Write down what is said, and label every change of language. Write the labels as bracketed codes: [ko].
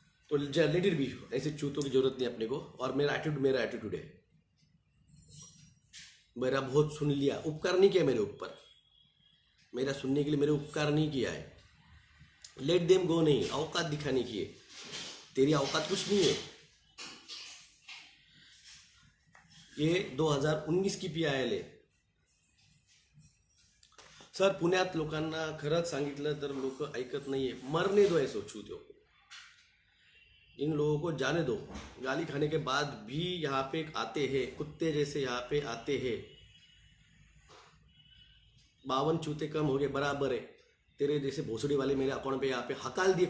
[hi] तो [en] let it be, [hi] ऐसे चूतों की जरूरत नहीं अपने को। और मेरा एटीट्यूड है, मेरा बहुत सुन लिया, उपकार नहीं किया मेरे ऊपर, मेरा सुनने के लिए मेरे उपकार नहीं किया है। [en] let them go [hi] नहीं, औकात दिखाने की है, तेरी औकात कुछ नहीं है। ये 2019 की PIL आहे। [mr] सर, पुण्यात लोकांना खरंच सांगितलं तर लोक ऐकत नाहीये। [hi] मरने दो ऐसो चूतियों को, इन लोगों को जाने दो। गाली खाने के बाद भी यहाँ पे आते हैं, कुत्ते जैसे यहाँ पे आते हैं। 52 चूते कम हो गए, बराबर है। तेरे जैसे भोसड़ी वाले मेरे अकाउंट पे यहाँ पे हकाल दिए।